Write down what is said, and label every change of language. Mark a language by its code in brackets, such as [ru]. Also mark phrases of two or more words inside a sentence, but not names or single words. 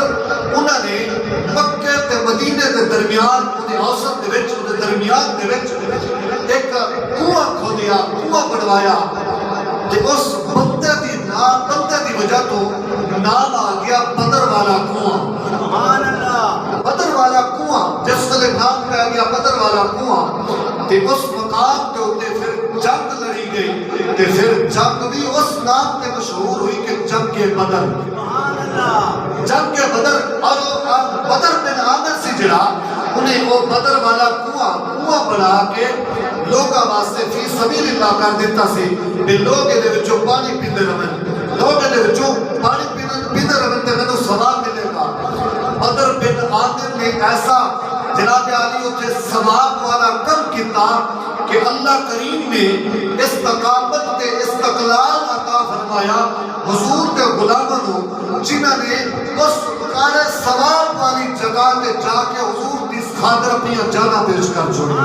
[pa] انہوں نے مکے تے مدینے دے درمیان انہیں اوسط دے وچ انہیں درمیان دے وچ ایک کنواں کھودیا، کنواں بنوایا، کہ اس بندے دی وجہ تو نام آ گیا بدر والا کنواں۔ سبحان اللہ، بدر والا کنواں، جس ویلے نام پہ گیا بدر والا کنواں، تے اس مقام تے اوتے پھر جنگ لڑی گئی، تے پھر جنگ بھی اس نام تے مشہور ہوئی کہ جنگ بدر۔ سبحان اللہ، جنگ بدر۔ اور بدر بن عامر سی جڑا انہیں وہ بدر والا کنواں بنا کے لوگاں واسطے [ar] فی سبیل اللہ [pa] کر دیتا سی کہ لوگ دے وچوں پانی پیندے رہن، لوگ دے وچوں پانی پیندے رہن تے مینوں ثواب ملے گا۔ بدر بن عامر نے ایسا جناب علی اتنے ثواب والا کم کیتا کہ اللہ کریم نے استقامت تے استقلال عطا فرمایا [ur] حضور کے غلاموں کو، [pa] جنہاں نے اس کارے ثواب والی جگہ تے جا کے حضور دی خاطر اپنی جانا پیش کر چھوڑی۔